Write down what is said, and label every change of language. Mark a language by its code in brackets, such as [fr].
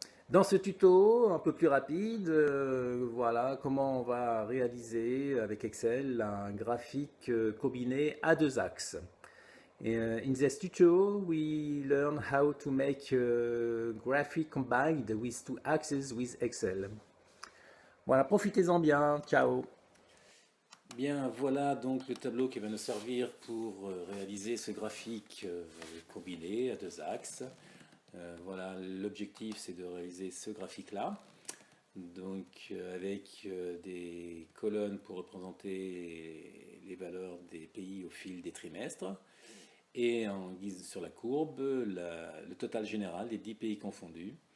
[fr] Dans ce tuto un peu plus rapide, voilà comment on va réaliser avec Excel un graphique combiné à deux axes. [en] In this tuto, we learn how to make a graphic combined with two axes with Excel. [fr] Voilà, profitez-en bien, ciao! Bien, voilà donc le tableau qui va nous servir pour réaliser ce graphique combiné à deux axes. Voilà, l'objectif c'est de réaliser ce graphique-là, donc avec des colonnes pour représenter les valeurs des pays au fil des trimestres, et en guise sur la courbe, le total général des 10 pays confondus,